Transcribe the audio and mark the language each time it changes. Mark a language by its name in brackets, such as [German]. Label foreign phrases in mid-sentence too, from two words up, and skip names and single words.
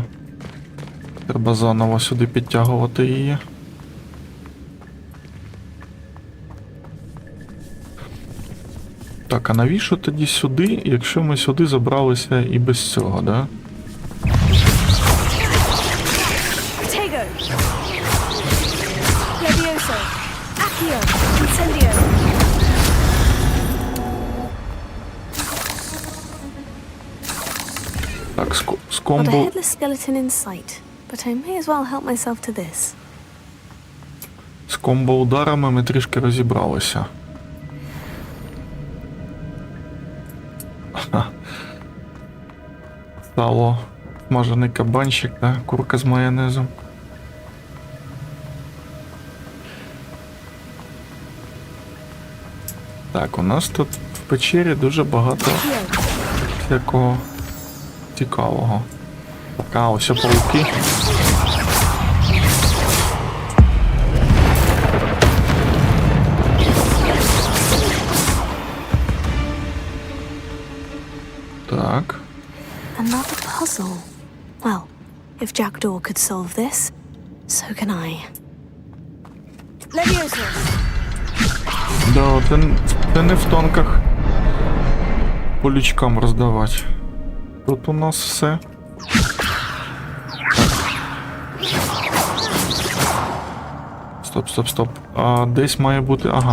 [Ukrainian] Треба заново сюди підтягувати її. Так, а навіщо тоді сюди, якщо ми сюди забралися і без цього, да? Tego. Levioso. Accio. Incendio. Так, з [English] Not a [Ukrainian] комбо... [English] headless skeleton in sight, but I may as well help myself to this. [Ukrainian] З комбо-ударами ми трішки розібралися. Сало, смажений кабанчик, да? Курка з майонезом. Так, у нас тут в печері дуже багато всякого цікавого. Так, ось пауки. Так. [English] Another puzzle. Well, if Jackdaw could solve this, so can I. [Ukrainian] Levioso. Да, це не в танках по лючкам роздавати. Тут у нас все. Стоп. А десь має бути... Ага.